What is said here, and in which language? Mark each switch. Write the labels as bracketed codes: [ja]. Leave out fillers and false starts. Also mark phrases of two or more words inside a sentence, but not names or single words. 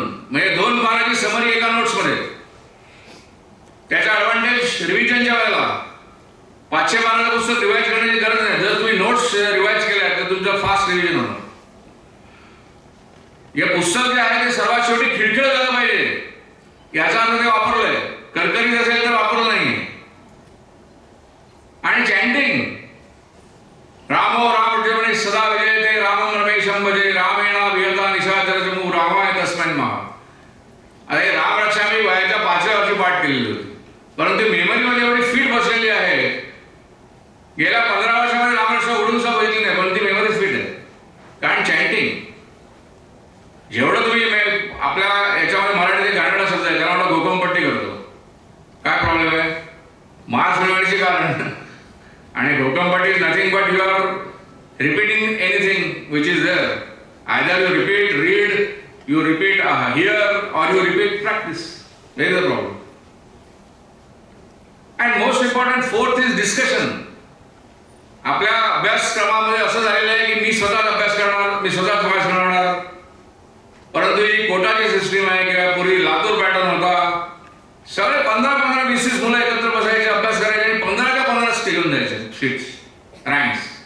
[mr] म्हणजे 2 पानाची समरी एका नोट्समध्ये. त्याचा ॲडव्हान्टेज रिव्हिजनच्या वेळेला 500 पानाचं पुस्तक रिवाइज करण्याची गरज नाही. जर तुम्ही नोट्स रिवाइज केल्या तर तुमचं [en] fast revision [mr] होणार. हे पुस्तक जे आहे ते सर्वात शेवटी खिळखिळ झालं पाहिजे. याचा अर्थ ते वापरलंय. करकरीत असेल तर वापरलं नाही. आणि चॅन्टिंग, [sa] रामो रामजेवणे सदा विजयते, रामम रमेशम भजे, रामेणा विहता निशाचरजमू, रामाय तस्मै नमः. [mr] अरे राम रक्षा मी वयाच्या 5व्या वर्षी पाठ केलेली होती. परंतु मेमरीमध्ये एवढी फिट बसलेली आहे. गेल्या 15 वर्षामध्ये रामरक्षा उडून सुद्धा बघितली नाही, पण ती [en] memory fit [mr] आहे. कारण चॅन्टिंग जेवढं तुम्ही आपल्या याच्यामध्ये मराठीचे गाणं शब्द आहे त्याला आपण घोकमपट्टी करतो. काय प्रॉब्लेम आहे? मार्क्स मिळवण्याचे कारण. आणि घोकमपट्टी [en] is nothing but you are repeating anything which is there. either you repeat, read, you repeat here or you repeat practice. There is a problem. And most important, 4th is discussion. [mr] आपल्या अभ्यासक्रमामध्ये असं झालेलं आहे की मी स्वतःच अभ्यास करणार, मी स्वतःच अभ्यास करणार. परंतु ही कोटाची सिस्टीम आहे किंवा पूर्वी लातूर पॅटर्न होता. सगळे 15-15, 20 मुलं एकत्र बसायचे, अभ्यास करायचे आणि 15 टिकून द्यायचे [en] sheets, ranks.